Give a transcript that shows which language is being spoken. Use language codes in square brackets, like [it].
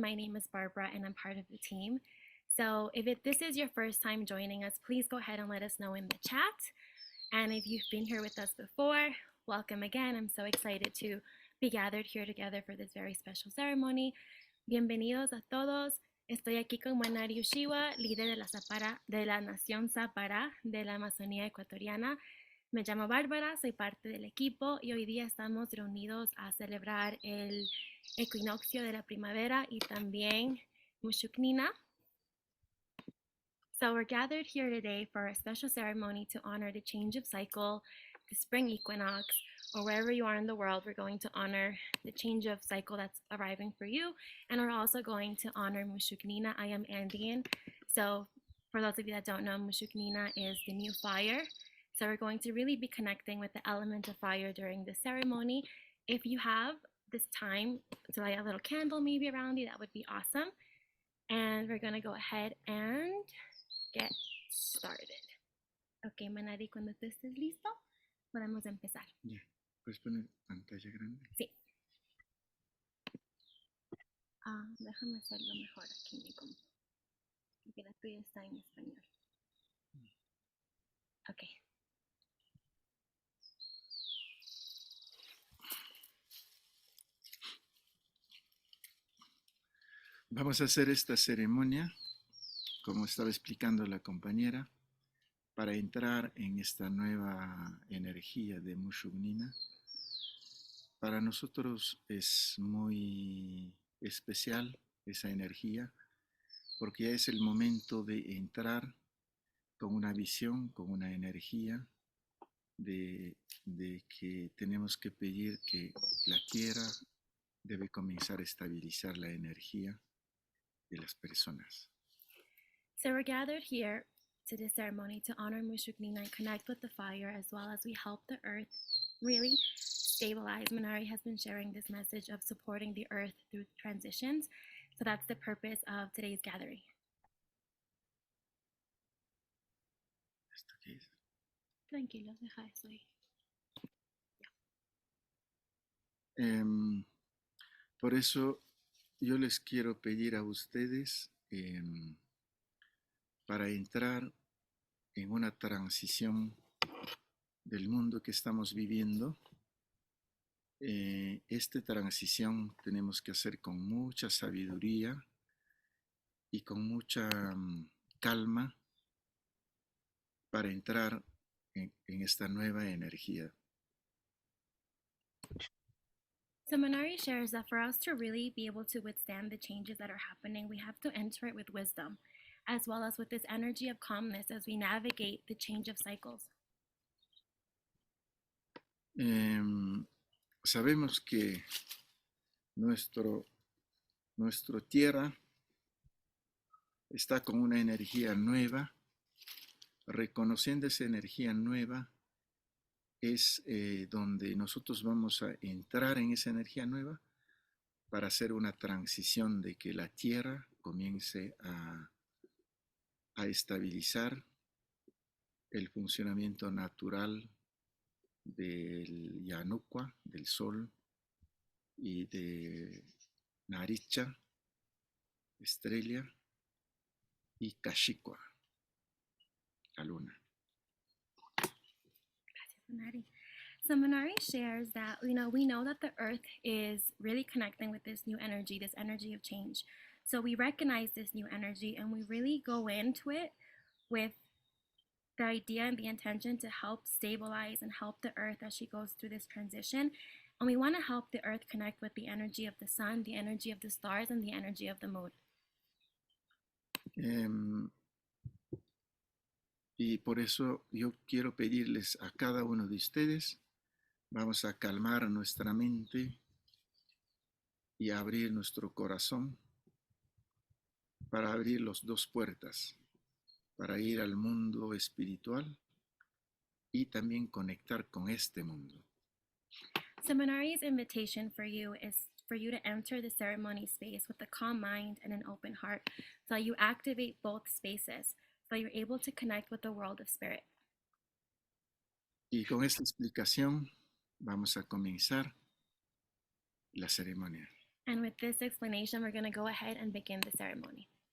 [en] My name is Barbara and I'm part of the team. So if this is your first time joining us, please go ahead and let us know in the chat. And if you've been here with us before, welcome again. I'm so excited to be gathered here together for this very special ceremony. [es] Bienvenidos a todos. Estoy aquí con Manari Ushigua, líder de la nación Sapara de la Amazonía ecuatoriana. Me llamo Bárbara, soy parte del equipo y hoy día estamos reunidos a celebrar el equinoccio de la primavera y también Mushuknina. [en] So we're gathered here today for a special ceremony to honor the change of cycle, the spring equinox, or wherever you are in the world, we're going to honor the change of cycle that's arriving for you. And we're also going to honor Mushuknina. I am Andean. So for those of you that don't know, Mushuknina is the new fire. So we're going to really be connecting with the element of fire during the ceremony. If you have this time to light a little candle maybe around you, that would be awesome. And we're going to go ahead and get started. [es] Ok, Manari, cuando tú estés listo, podemos empezar. [en] Yeah. [es] ¿Puedes poner pantalla grande? Sí. Déjame hacerlo mejor aquí en mi compu, porque la tuya está en español. Ok. Vamos a hacer esta ceremonia, como estaba explicando la compañera, para entrar en esta nueva energía de Mushugnina. Para nosotros es muy especial esa energía, porque ya es el momento de entrar con una visión, con una energía de que tenemos que pedir que la tierra debe comenzar a estabilizar la energía de las personas. [en] So we're gathered here to this ceremony to honor Mushuknina and connect with the fire, as well as we help the earth really stabilize. Manari has been sharing this message of supporting the earth through transitions. So that's the purpose of today's gathering. [es] ¿Esto qué es? Tranquilos, deja eso ahí. Por eso yo les quiero pedir a ustedes para entrar en una transición del mundo que estamos viviendo. Esta transición tenemos que hacer con mucha sabiduría y con mucha calma para entrar en esta nueva energía. [en] So Manari shares that for us to really be able to withstand the changes that are happening, we have to enter it with wisdom, as well as with this energy of calmness as we navigate the change of cycles. [es] Sabemos que nuestra tierra está con una energía nueva. Reconociendo esa energía nueva es donde nosotros vamos a entrar en esa energía nueva para hacer una transición de que la tierra comience a estabilizar el funcionamiento natural del Yanuqua, del sol, y de Naricha, estrella, y Kashikwa, la luna. Gracias, Manari. [en] So Manari shares that, we know that the earth is really connecting with this new energy, this energy of change. So we recognize this new energy and we really go into it with the idea and the intention to help stabilize and help the earth as she goes through this transition. And we want to help the earth connect with the energy of the sun, the energy of the stars, and the energy of the moon. [es] Y por eso yo quiero pedirles a cada uno de ustedes, vamos a calmar nuestra mente y abrir nuestro corazón para abrir las dos puertas, para ir al mundo espiritual y también conectar con este mundo. [en] So Manari's invitation for you is for you to enter the ceremony space with a calm mind and an open heart, so you activate both spaces, so you're able to connect with the world of spirit. [es] Y con esta explicación vamos a comenzar la ceremonia. [en] And with this explanation, we're going to go ahead and begin the ceremony.